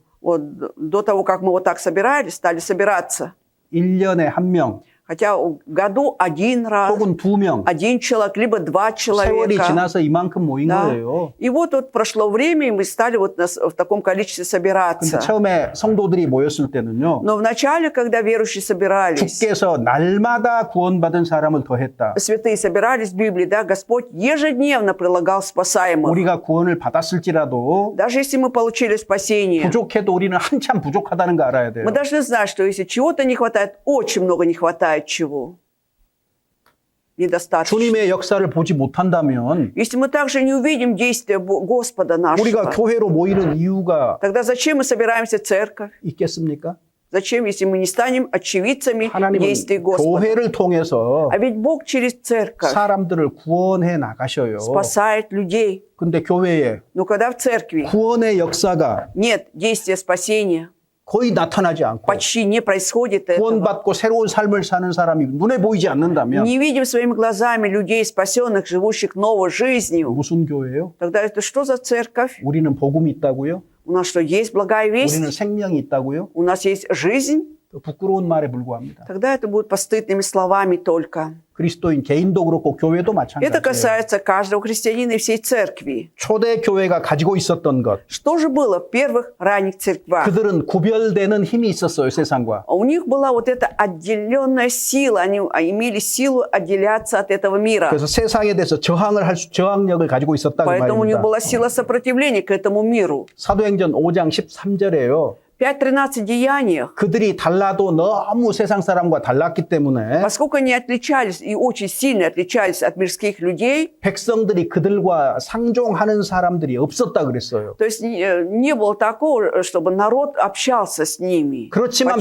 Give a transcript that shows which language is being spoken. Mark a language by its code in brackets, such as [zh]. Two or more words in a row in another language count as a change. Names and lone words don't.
[ru] Вот до того, как мы вот так собирались, стали собираться. [ko] 1년에 한 명, [ru] Хотя в году один раз, [ko] 혹은 2명. [ru] один человек, либо два [ko] 세월이 [ru] человека. [ko] 지나서 이만큼 모인 [ru] Да. [ko] 거예요. [ru] И вот прошло время, и мы стали вот в таком количестве [ko] 근데 [ru] собираться. [ko] 처음에 성도들이 모였을 때는요. [ru] Но вначале, когда верующие собирались, [ko] 주께서 날마다 구원받은 사람을 더했다. [ru] святые собирались в Библии, да, Господь ежедневно прилагал спасаемых. [ko] 우리가 구원을 받았을지라도 [ru] Даже если мы получили спасение, [ko] 부족해도 우리는 한참 부족하다는 거 알아야 돼요. [ru] мы должны знать, что если чего-то не хватает, очень много не хватает чего. Недостаточно. [ko] 주님의 역사를 보지 못한다면 [ru] Если мы также не увидим действия Господа [ko] 우리가 [ru] нашего, [ko] 교회로 모이는 이유가 [ru] тогда зачем мы собираемся в церковь? [ko] 있겠습니까? [ru] Зачем, если мы не станем очевидцами [ko] 하나님은 [ru] действий Господа? [ko] 교회를 통해서 [ru] А ведь Бог через церковь [ko] 사람들을 구원해 나가셔요. [ru] спасает людей. [ko] 근데 교회에 [ru] Но когда в церкви [ko] 구원의 역사가 [ru] нет действия спасения, [ko] 거의 나타나지 않고 [ru] почти не происходит этого. [ko] 구원받고 새로운 삶을 사는 사람이 눈에 보이지 않는다면 [ru] Не видим своими глазами людей, спасенных, живущих новой жизнью. [ko] 무슨 교회예요? [ru] Тогда это что за церковь? [ko] 우리는 복음이 있다고요? [ru] У нас что, есть благая [ko] 우리는 [ru] весть? [ko] 생명이 있다고요? [ru] У нас есть жизнь? [ko] 부끄러운 말에 불과합니다. [ru] Тогда это будет постыдными словами только. [ko] 그리스도인 개인도 그렇고 교회도 [ru] Это [ko] 마찬가지예요. [ru] касается каждого христианина и всей церкви. [ko] 초대 교회가 가지고 있었던 것, [ru] Что же было в первых ранних церквах? [ko] 그들은 구별되는 힘이 있었어요, 세상과. [ru] У них была вот эта отделенная сила, они имели силу отделяться от этого мира. [ko] 그래서 세상에 대해서 저항력을 가지고 있었다 그 [ru] Поэтому у них [ko] 말입니다. [ru] была сила сопротивления к этому миру. [ko] 사도행전 5장 13절에요. [ru] В 5:13 деяниях, [ko] 그들이 달라도 너무 세상 사람과 달랐기 때문에 [ru] поскольку они отличались и очень сильно отличались от мирских людей, [ko] 백성들이 그들과 상종하는 사람들이 없었다 그랬어요. [ru] то есть не было такого, чтобы народ общался с ними. [ko] 그렇지만